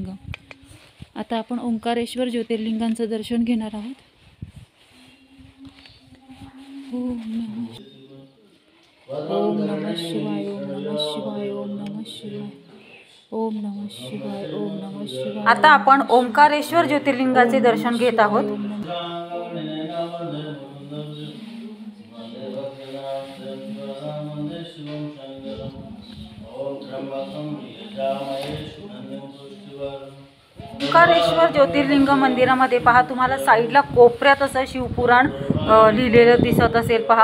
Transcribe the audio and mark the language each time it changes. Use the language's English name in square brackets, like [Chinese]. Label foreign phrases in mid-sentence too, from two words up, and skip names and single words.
[Marathi] आता आपण ओंकारेश्वर ज्योतिर्लिंगांचं दर्शन घेणार आहोत। [Sanskrit] ओम नमः शिवाय ओम नमः शिवाय ओम नमः शिवाय ओम नमः शिवाय ओम नमः शिवाय। [Marathi] आता आपण ओंकारेश्वर ज्योतिर्लिंगाचे दर्शन घेत आहोत। ओंकारेश्वर ज्योतिर्लिंग मंदिरामध्ये पहा तुम्हाला साईडला कोपऱ्यात असं शिवपुराण लिहिलेलं दिसत असेल पहा।